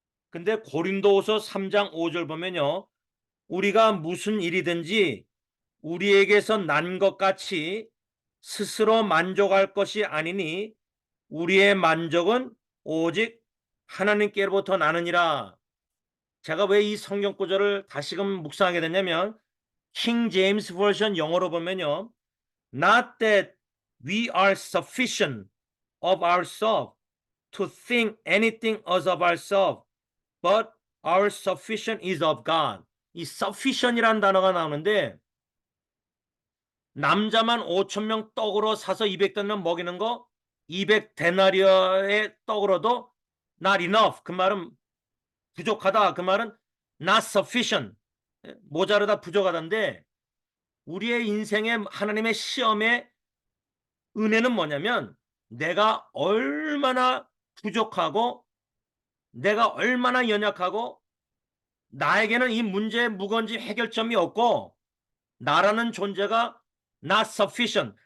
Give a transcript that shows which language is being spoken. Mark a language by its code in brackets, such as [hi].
[ko] 근데 고린도후서 3장 5절 보면요. 우리가 무슨 일이든지 우리에게서 난 것 같이 스스로 만족할 것이 아니니 우리의 만족은 오직 하나님께로부터 나느니라. 제가 왜 이 성경 구절을 다시금 묵상하게 됐냐면 킹 제임스 버전 영어로 보면요. [en] Not that we are sufficient of ourselves to think anything else of ourselves, but our sufficient is of God. [ko] 이 sufficient이라는 단어가 나오는데 남자만 5천 명 떡으로 사서 200데나리온 먹이는 거 200데나리온의 떡으로도 [en] not enough. [ko] 그 말은 부족하다. 그 말은 [en] not sufficient. [ko] 모자르다 부족하다인데 우리의 인생의 하나님의 시험의 은혜는 뭐냐면 내가 얼마나 부족하고 내가 얼마나 연약하고 나에게는 이 문제의 무건지 해결점이 없고 나라는 존재가 not sufficient.